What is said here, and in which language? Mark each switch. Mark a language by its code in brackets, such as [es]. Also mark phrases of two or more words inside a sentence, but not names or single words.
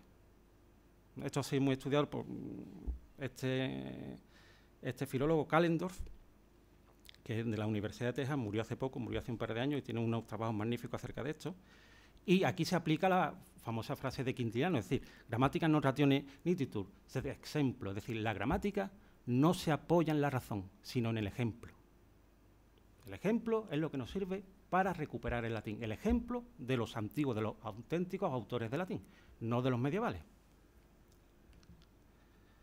[es] Esto ha sido muy estudiado por este filólogo Callendorf, que es de la Universidad de Texas, murió hace poco, murió hace un par de años y tiene unos trabajos magníficos acerca de esto. Y aquí se aplica la famosa frase de Quintiliano, es decir, [la] gramática non ratione nititur, sed exemplo, [es] es decir, la gramática no se apoya en la razón, sino en el ejemplo. El ejemplo es lo que nos sirve para recuperar el latín, el ejemplo de los antiguos, de los auténticos autores de latín, no de los medievales.